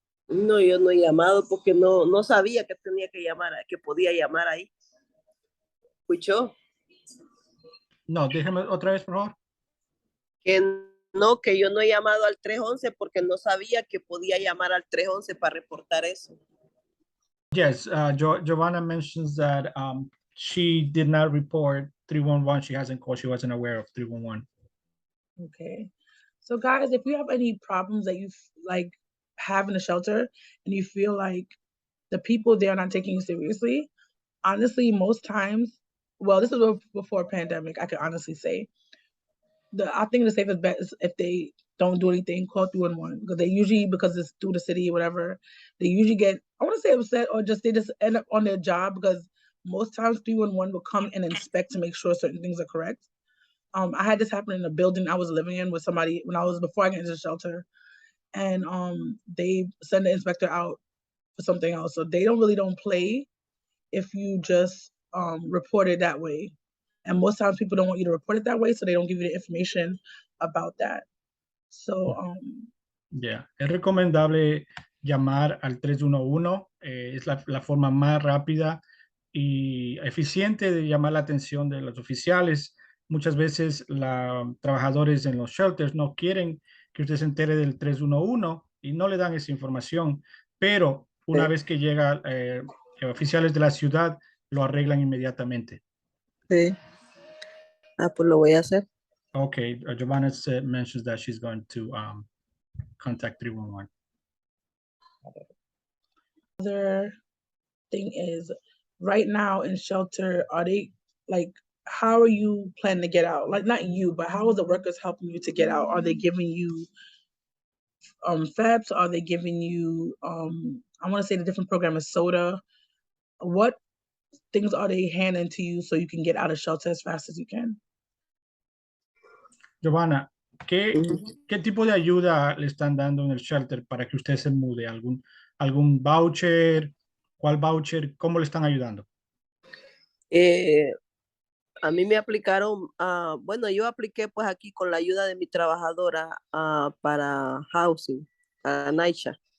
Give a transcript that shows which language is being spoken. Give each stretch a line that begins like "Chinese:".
Spanish: No, yo no he llamado porque no sabía que tenía que llamar, que podía llamar ahí. ¿Escuchó? No, déjeme otra vez, por favor. Que yo no he llamado al 311 porque no sabía que podía llamar al 311 para reportar eso.
English: Yes, Giovana mentions that she did not report 311. She hasn't called. She wasn't aware of 311. Okay. So guys, if you have any problems that you have in a shelter and you feel like the people there are not taking you seriously, honestly, most times, well, this is before pandemic, I can honestly say, I think the safest bet is if they don't do anything, call 311, because they usually, because it's through the city or whatever, they usually get, I want to say upset, or they just end up on their job, because most times 311 will come and inspect to make sure certain things are correct. I had this happen in a building I was living in with somebody before I got into the shelter. and they send the inspector out for something else. So they don't play if you just report it that way. And most times people don't want you to report it that way, so they don't give you the information about that. So
Spanish: Yeah, es recomendable llamar al 311, es la forma más rápida y eficiente de llamar la atención de los oficiales. Muchas veces trabajadores en los shelters no quieren que usted se entere del 311 y no le dan esa información, pero una vez que llega oficiales de la ciudad, lo arreglan inmediatamente. Sí. Pues lo voy a hacer.
English: Okay, Giovana mentions that she's going to contact 311. Other thing is, right now in shelter, are they like, how are you planning to get out? Like, not you, but how are the workers helping you to get out? Are they giving you FEPS? Are they giving you I want to say the different program is soda? What things are they handing to you so you can get out of shelter as fast as you can?
Spanish: Giovana, ¿qué tipo de ayuda le están dando en el shelter para que usted se mude? ¿Algún voucher? ¿Cuál voucher? ¿Cómo le están ayudando? A mí me aplicaron, bueno, yo apliqué pues aquí con la ayuda de mi trabajadora para housing, para NYCHA.